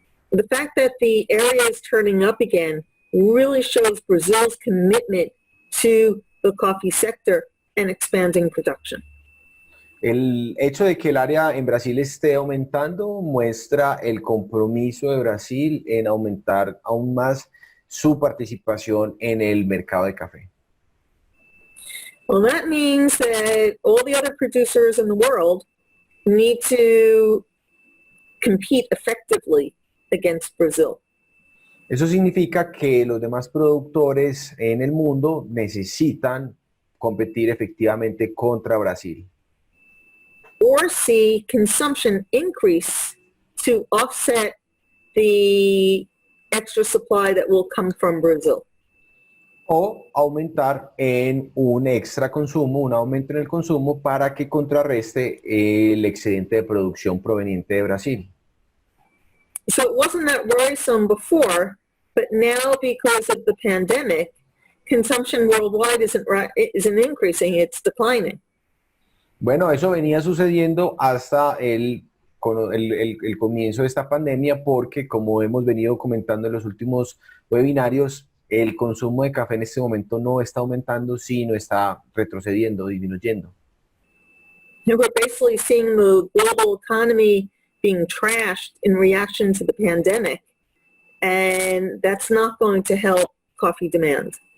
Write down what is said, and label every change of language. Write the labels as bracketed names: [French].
[English] The fact that the area is turning up again really shows Brazil's commitment to the coffee sector and expanding production. [Spanish] El hecho de que el área en Brasil esté aumentando muestra el compromiso de Brasil en aumentar aún más su participación en el mercado de café. [English] Well, that means that all the other producers in the world need to compete effectively against Brazil. [Spanish] Eso significa que los demás productores en el mundo necesitan competir efectivamente contra Brasil. [English] Or see consumption increase to offset the extra supply that will come from Brazil. [Spanish] O aumentar en un extra consumo, un aumento en el consumo para que contrarreste el excedente de producción proveniente de Brasil. [English] So it wasn't that worrisome before, but now because of the pandemic, consumption worldwide isn't increasing, it's declining. [Spanish] Bueno, eso venía sucediendo hasta el comienzo de esta pandemia porque, como hemos venido comentando en los últimos webinarios, el consumo de café en este momento no está aumentando, sino está retrocediendo, disminuyendo. [English] And we're basically seeing the global economy being trashed in reaction to the pandemic, and that's not going to help coffee demand.